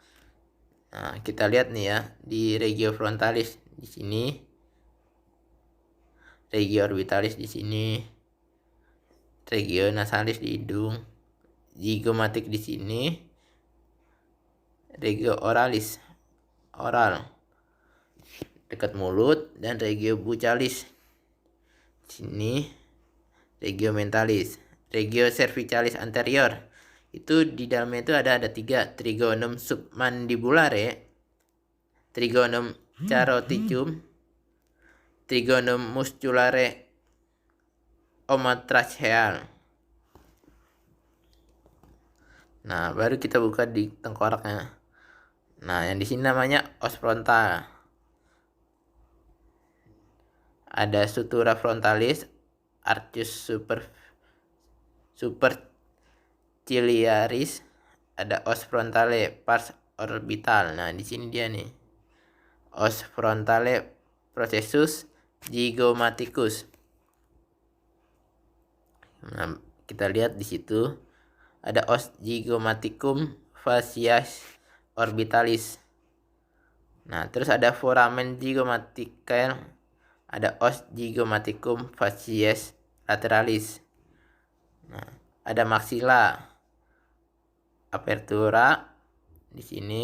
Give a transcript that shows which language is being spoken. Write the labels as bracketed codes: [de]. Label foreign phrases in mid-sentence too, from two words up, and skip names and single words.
[id] Nah, kita lihat nih ya di [la] regio frontalis [id] di sini [la] regio orbitalis [id] di sini, [la] regio nasalis [id] di hidung, zygomatic di sini, [la] regio oralis [id] oral dekat mulut, dan [la] regio buccalis [id] sini, [la] regio mentalis, regio cervicalis anterior. [id] Itu di dalamnya itu ada 3, [la] trigonum submandibulare, trigonum caroticum, trigonum musculare omotracheal. [id] Nah, baru kita buka di tengkoraknya. Nah, yang di sini namanya [la] os frontal. [id] Ada [la] sutura frontalis, arcus superciliaris, [id] ada [la] os frontale pars orbital. [id] Nah, di sini dia nih. [la] Os frontale processus zygomaticus. [id] Nah, kita lihat di situ ada [la] os zygomaticum facies orbitalis. [id] Nah, terus ada [la] foramen zygomatical, [id] ada [la] os zygomaticum facies lateralis. [id] Nah, ada [la] maxilla apertura [id] di sini.